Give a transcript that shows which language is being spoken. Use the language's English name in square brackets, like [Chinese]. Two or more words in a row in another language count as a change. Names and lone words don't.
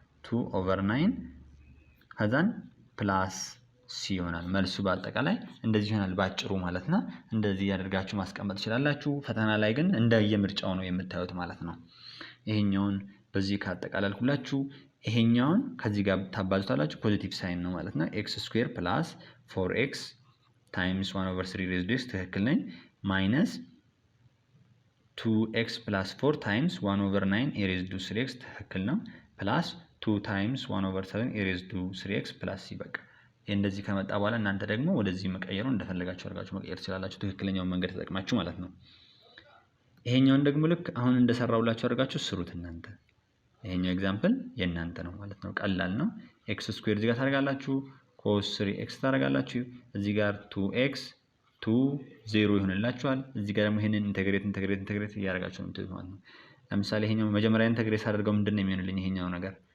[Amharic] 2 ኦቨር 9 ከዛን [English] plus c [Amharic] ይሆናል። መልሱ በአጠቃላይ እንደዚህ ይሆናል ባጭሩ ማለት ነው። እንደዚህ ያደርጋችሁ ማስቀመጥ ትችላላችሁ። ፈተና ላይ ግን እንደየምርጫው ነው የምታዩት ማለት ነው። ይሄኛውን በዚህ ካጠቃለልኩላችሁ ይሄኛውን ከዚህ ጋር ታባዙታላችሁ [English] positive sign [Amharic] ነው ማለት ነው። [English] x squared plus 4x times 1 over 3 raised to [Amharic] ትክክል ነኝ ማይነስ [English] 2x plus 4 times 1 over 9 e raised to 3x [Amharic] ትክክል ነው [English] plus 2 times 1 over 7 e raised to 3x plus c [Amharic] በቃ እንደዚህ ከመጣ በኋላ እናንተ ደግሞ ወደዚህ መቀየሩ እንደፈለጋችሁ አድርጋችሁ መቀየር ትችላላችሁ ትክክለኛውን መንገድ ተጠቅማችሁ ማለት ነው። ይሄኛውን ደግሞ ልክ አሁን እንደሰራውላችሁ አድርጋችሁ ስሩት እናንተ። ይሄኛው ኤግዛምፕል የእናንተ ነው ማለት ነው። ቀላል ነው። [English] x squared [Amharic] እዚህ ጋር ታደርጋላችሁ cos 3x ታደርጋላችሁ እዚህ ጋር 2x 2 0 ይሆንላችኋል። እዚህ ጋር ደግሞ ይሄንን ኢንተግሬት እያደረጋችሁ ነው ማለት ነው። ለምሳሌ ይሄኛው መጀመሪያ ኢንተግሬት አድርገው ምንድነው የሚሆንልኝ ይሄኛው ነገር